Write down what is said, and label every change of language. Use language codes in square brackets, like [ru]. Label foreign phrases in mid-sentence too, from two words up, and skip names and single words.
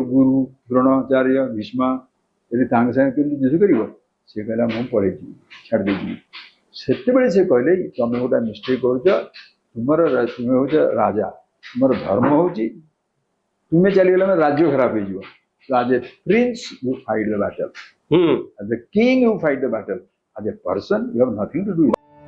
[or] ଗୁରୁ ଦ୍ରୋଣାଚାର୍ଯ୍ୟ ଭୀଷ୍ମ, ଯଦି ତାଙ୍କ ସାଙ୍ଗେ କେମିତି ଯୁଦ୍ଧ କରିବ? ସେ କହିଲା ମୁଁ ପଳେଇଯିବି, ଛାଡ଼ି ଦେଇଯିବି। ସେତେବେଳେ ସେ କହିଲେ ତମେ ଗୋଟେ ମିଷ୍ଟେକ୍ କରୁଛ, ତୁମେ ହଉଛ ରାଜା, ତୁମର ଧର୍ମ ହଉଛି ତୁମେ ଚାଲିଗଲା ରାଜ୍ୟ ଖରାପ ହେଇଯିବ। [en] as a prince you fight the battle. Hmm. As a king, you fight the battle. As a person, you have nothing to do with it.